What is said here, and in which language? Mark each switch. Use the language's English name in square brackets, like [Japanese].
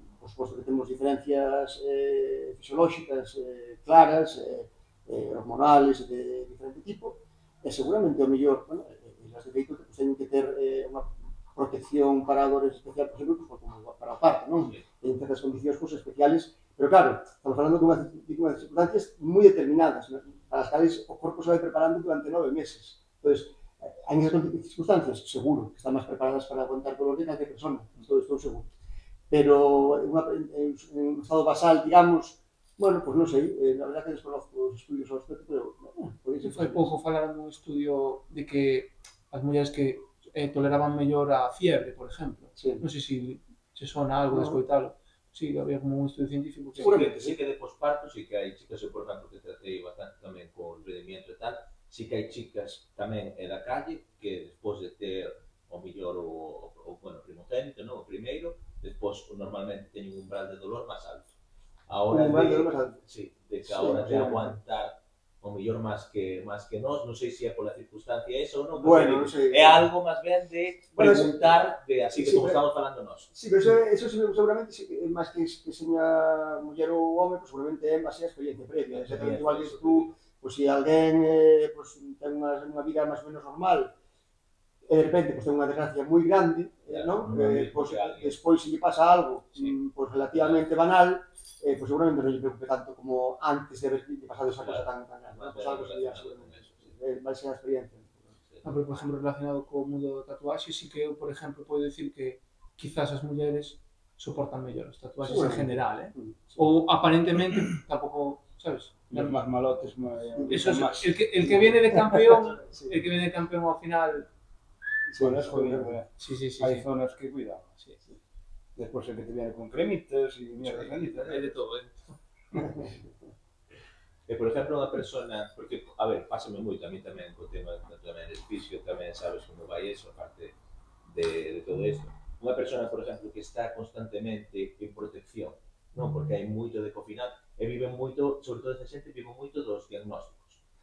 [Galician] por suposto que temos diferencias fisiolóxicas claras, hormonales de diferente tipo, e seguramente o mellor, bueno, as de feito pues, teñen que ter unha protección para dores especial, por exemplo, pues, como para o parto, non? En certas condicións pues, especiales, pero claro, estamos falando de unhas circunstancias moi determinadas, ¿no? Para as cales o corpo se vai preparando durante 9 meses. Entonces, hai esas circunstancias, seguro, que están máis preparadas para aguantar dolor de calquer persona, estou seguro. Pero en un estado basal, digamos, bueno, pues non sei, [Spanish] la verdad que desconozco [Galician] os estudios ao respecto, pero podría ser. Foi pouco falaron dun estudio de que as mulleres que toleraban mellor a fiebre, por exemplo. Sí. Non sei se sona algo de escoitalo. Sí, había como un estudio científico que... Seguramente, Sí que de posparto, sí que hai chicas, eu por exemplo, que tratei bastante tamén con rendimiento e tal, sí que hai chicas tamén da calle que despois de ter o mellor o bueno, primogénito, non? O primeiro, despois normalmente teñen un umbral de dolor máis alto. A hora sí, de que a hora de aguantar o mellor máis que nós, non sei se é pola circunstancia esa ou non, bueno, non sei. É algo máis ben de preguntar de así que como estamos falando nós. Sí, pero eso seguramente máis que seña muller ou home, pues seguramente é máis a experiencia previa. Exactamente igual que tú, pues se alguén pues, ten unha vida máis ou menos normal, e de repente pues, ten unha desgracia moi grande, non? Pues, despois se lle pasa algo pues, relativamente banal, pues seguramente non lle preocupe tanto como antes de haber pasado esa cosa tan grande. Pues algo sería seguramente. Vai ser a experiencia. No, pero, por exemplo, relacionado co mundo do tatuaxe, sí que eu, por exemplo, podo dicir que quizás as mulleres soportan mellor os tatuaxes en general, Ou aparentemente tampouco, sabes? [Spanish] Los más malotes, Eso es, el que viene de campeón, el que viene de campeón [Galician] ao final. [Spanish] Bueno, es jodido, Sí. Hay zonas que cuidado. Sí. Después el que te viene con cremitas y mierdas bonitas. [Galician] Hai de todo, E, por exemplo, unha persona, porque, a ver, pásame moito a mí tamén co tema tamén del fisio, tamén sabes como vai eso, aparte de todo isto. Unha persona, por exemplo, que está constantemente en protección, non? Porque hai moito de que ao final, e viven moito, sobre todo esa xente, viven moito dos diagnósticos.